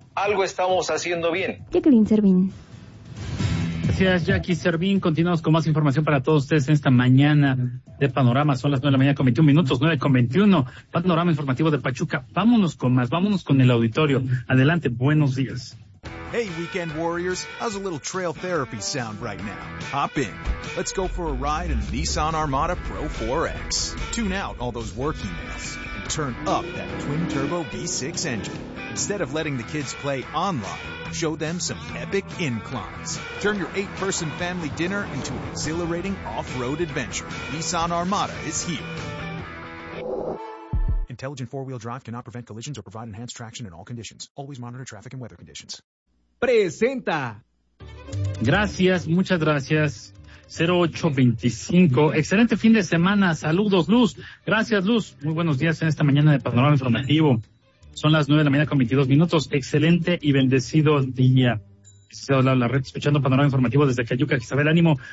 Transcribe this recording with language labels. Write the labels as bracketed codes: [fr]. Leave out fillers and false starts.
[es] Algo estamos haciendo bien. Jacqueline Servín. Gracias, Jackie Servín. Continuamos con más información para todos ustedes en esta mañana de Panorama. Son las 9:21, 9:21. Panorama Informativo de Pachuca. Vámonos con más, vámonos con el auditorio. Adelante, buenos días. [en] Hey, weekend warriors, how's a little trail therapy sound right now? Hop in. Let's go for a ride in the Nissan Armada Pro 4X. Tune out all those work emails and turn up that twin-turbo V6 engine. Instead of letting the kids play online, show them some epic inclines. Turn your 8-person family dinner into an exhilarating off-road adventure. Nissan Armada is here. Intelligent four-wheel drive cannot prevent collisions or provide enhanced traction in all conditions. Always monitor traffic and weather conditions. [es] Presenta. Gracias, muchas gracias. 0825. Excelente fin de semana. Saludos, Luz. Gracias, Luz. Muy buenos días en esta mañana de Panorama Informativo. Son las 9:22. Excelente y bendecido día. La red escuchando Panorama Informativo desde Cayuca, Isabel. Ánimo.